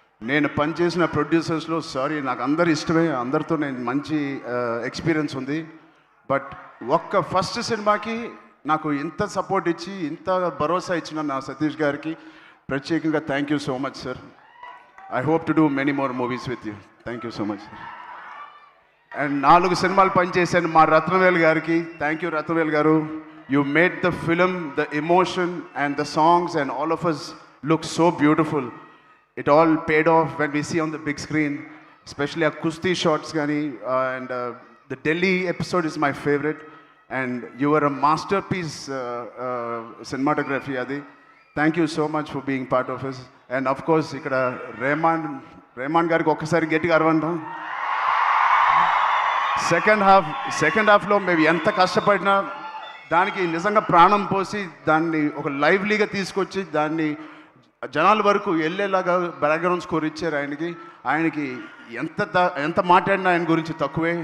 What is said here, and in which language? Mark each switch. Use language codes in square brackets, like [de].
[te] నేను పనిచేసిన ప్రొడ్యూసర్స్లో నాకు అందరు ఇష్టమే, అందరితో నేను మంచి ఎక్స్పీరియన్స్ ఉంది. బట్ ఒక్క ఫస్ట్ సినిమాకి నాకు ఇంత సపోర్ట్ ఇచ్చి ఇంత భరోసా ఇచ్చిన నా సతీష్ గారికి ప్రత్యేకంగా [en] Thank you so much sir. I hope to do many more movies with you. Thank you so much. [te] And 4 సినిమాలు పనిచేశాను మా రత్నవేల్ గారికి. థ్యాంక్ యూ రత్నవేల్ గారు. [en] You made the film, the emotion and the songs and all of us look so beautiful. It all paid off when we see on the big screen, especially our Kusti shots gani, and the Delhi episode is my favorite, and you were a masterpiece cinematography adi. Thank you so much for being part of us. And of course [te] ikkada Rahman గారికి ఒక్కసారి గట్టిగా అరవండి. Second హాఫ్లో మేము ఎంత కష్టపడినా దానికి నిజంగా ప్రాణం పోసి దాన్ని ఒక లైవ్లీగా తీసుకొచ్చి దాన్ని జనాల వరకు వెళ్ళేలాగా బ్యాక్గ్రౌండ్ స్కోర్ ఇచ్చారు ఆయనకి ఎంత మాట్లాడినా ఆయన గురించి తక్కువే.